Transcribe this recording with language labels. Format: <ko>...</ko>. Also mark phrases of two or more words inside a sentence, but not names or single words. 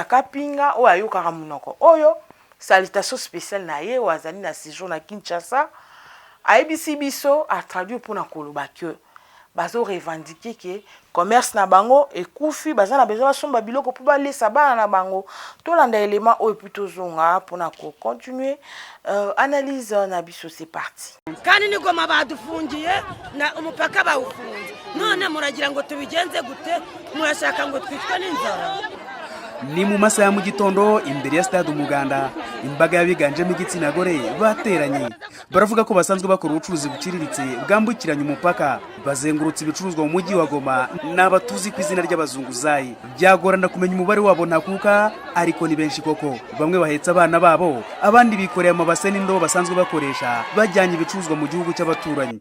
<ln>Kapinga o ayokaka munoko oyo</ln> <fr>salutation spéciale</fr> <ln>na ye o azali na séjour na Kinshasa ayebisi biso</ln> <fr>a traduire pour</fr> <ln>na koloba que bazo</ln> <fr>revendiquer que commerce</fr> <ln>na bango ekufi bazana besoin somba biloko pour balesa bana na bango to landa élément o plutôt zonga pour na ko</ln> <fr>continuer analyse</fr> <ln>na biso</ln> <fr>c'est parti</fr> <rw>kandi ni goma badufungiye na umupaka bawufunze none muragira ngo tubigenze gute murashaka ngo twitwe n'inzara. Ni mu masaha ya mu gitondo imbere ya stade Umuganda imbaga yabiganjemo igitsina gore bateranye baravuga ko basanzwe bakora ubucuruzi buciriritse bwambukiranya umupaka bazengurutse ibicuruzwa mu mujyi wa Goma n'abatuzi ku izina ry'abazunguzayi byagorana kumenya umubare wabo ntakuka ariko ni benshi koko bamwe bahetse abana babo abandi bikoreye amabase n'indobo basanzwe bakoresha bajyanye ibicuruzwa mu gihugu cy'abaturanyi.</rw>